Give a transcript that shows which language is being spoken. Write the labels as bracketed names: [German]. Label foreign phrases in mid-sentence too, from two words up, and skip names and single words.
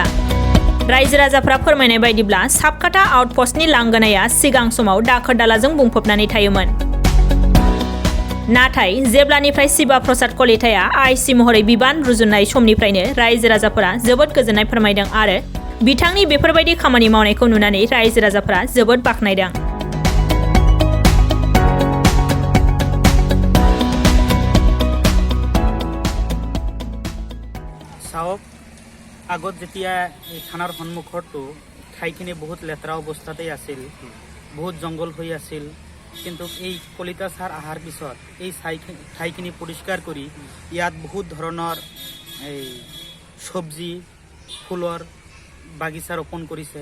[Bodo] रायजो राजाफ्रा फोरमायनाय बायदिब्ला सापकाटा आउटपस्टनि लांगोनाया सिगां समाव दाखोर-दालाजों बुंफबनानै थायोमोन। नाथाय जेब्लानिफ्राय शिवा प्रसाद कलिताया आइसि महरै बिबान रुजुननाय समनिफ्रायनो रायजो राजाफोरा जोबोद गोजोननाय फोरमायदों आरो बिथांनि बेफोरबायदि खामानि मावनायखौ नुनानै रायजो राजाफोरा जोबोद बाख्नायदों। [Assamese] চাওক আগত যেতিয়া এই থানাৰ সন্মুখতো ঠাইখিনি বহুত লেতেৰা অৱস্থাতেই আছিল, বহুত জংঘল হৈ আছিল, কিন্তু এই কলিতা ছাৰ অহাৰ পিছত এই ঠাইখিনি পৰিষ্কাৰ কৰি ইয়াত বহুত ধৰণৰ এই চব্জি ফুলৰ বাগিচা ৰোপণ কৰিছে।